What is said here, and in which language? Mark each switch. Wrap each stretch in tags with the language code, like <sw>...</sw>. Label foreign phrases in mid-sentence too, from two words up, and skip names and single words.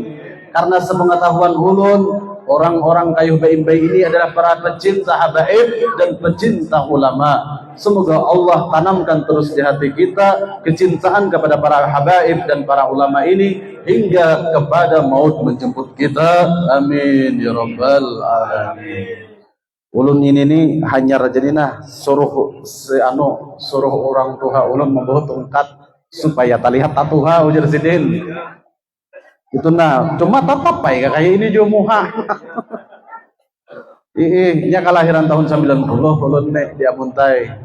<bjn>Karena sepengetahuan ulun, orang-orang Kayuh Baimbai ini adalah para pecinta habaib dan pecinta ulama. Semoga Allah tanamkan terus di hati kita kecintaan kepada para habaib dan para ulama ini hingga kepada maut menjemput kita.</bjn> <ar>Amin ya rabbal alamin.</ar> <bjn>Ulun ini hanya rajinina suruh orang tua ulun membawa tongkat supaya terlihat tatuha ujar sidin. Itu nah, cuma tetap kayak ini juga muha. Nya kelahiran tahun 90 ulun nek dia muntai.</bjn>